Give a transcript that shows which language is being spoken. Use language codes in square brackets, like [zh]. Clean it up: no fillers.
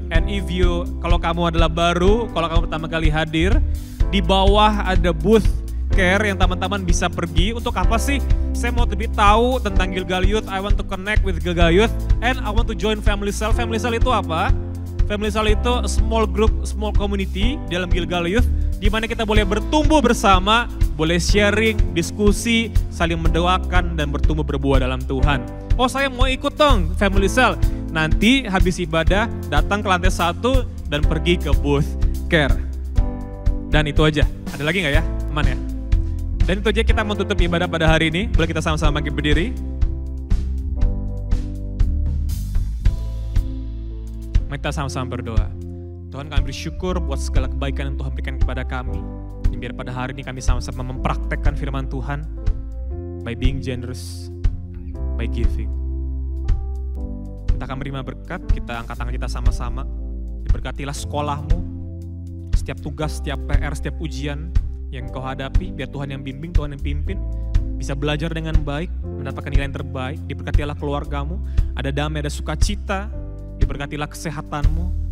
[en] And if you, [id] kalau kamu adalah baru, kalau kamu pertama kali hadir, di bawah ada booth care yang teman-teman bisa pergi. Untuk apa sih? Saya mau lebih tahu tentang Gilgal Youth. [en] I want to connect with Gilgal Youth and I want to join Family Cell. [id] Family Cell itu apa? Family Cell itu [en] a small group, small community [id] dalam Gilgal Youth, di mana kita boleh bertumbuh bersama, boleh sharing, diskusi, saling mendoakan dan bertumbuh berbuah dalam Tuhan. Oh saya mau ikut dong Family Cell. Nanti habis ibadah datang ke lantai 1 dan pergi ke booth care. Dan itu aja. Ada lagi nggak ya? Aman ya? Dan itu aja kita mau tutup ibadah pada hari ini. Boleh kita sama-sama bangkit berdiri. Mari kita sama-sama berdoa. Tuhan kami bersyukur buat segala kebaikan yang Tuhan berikan kepada kami. Dan biar pada hari ini kami sama-sama mempraktekkan firman Tuhan. [en] By being generous, by giving. [id] Kita akan menerima berkat, kita angkat tangan kita sama-sama. Diberkatilah sekolahmu, setiap tugas, setiap PR, setiap ujian yang kau hadapi, biar Tuhan yang bimbing, Tuhan yang pimpin, bisa belajar dengan baik, mendapatkan nilai yang terbaik. Diberkatilah keluargamu, ada damai, ada sukacita, diberkatilah kesehatanmu.